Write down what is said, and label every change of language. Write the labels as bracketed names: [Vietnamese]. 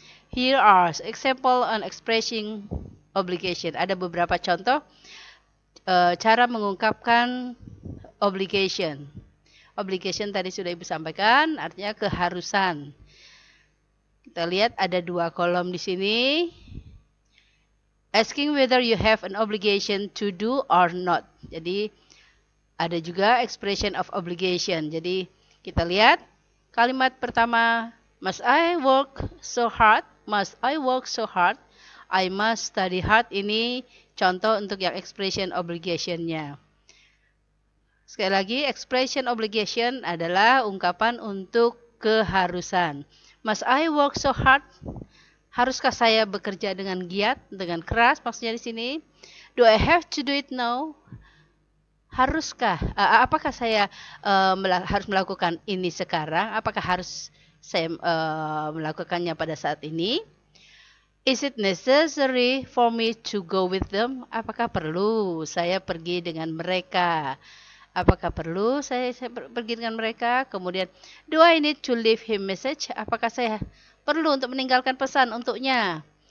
[English] Here are example on expressing obligation. [Indonesian] Ada beberapa contoh cara mengungkapkan obligation. Obligation tadi sudah Ibu sampaikan, artinya keharusan. Kita lihat ada 2 kolom di sini. [English] Asking whether you have an obligation to do or not. [Indonesian] Jadi ada juga expression of obligation. Jadi kita lihat kalimat pertama, [English] must I work so hard? Must I work so hard? I must study hard. [Indonesian] Ini contoh untuk yang expression obligation-nya. Sekali lagi, expression obligation adalah ungkapan untuk keharusan. [English] Must I work so hard? [Indonesian] Haruskah saya bekerja dengan giat, dengan keras? Maksudnya di sini. [English] Do I have to do it now? [Indonesian] Haruskah? Apakah saya harus melakukan ini sekarang? Apakah harus saya melakukannya pada saat ini? [English] Is it necessary for me to go with them? [Indonesian] Apakah perlu saya pergi dengan mereka? Apakah perlu saya pergi dengan mereka? Kemudian, [English] do I need to leave him message? [Indonesian] Apakah saya perlu untuk meninggalkan pesan untuknya?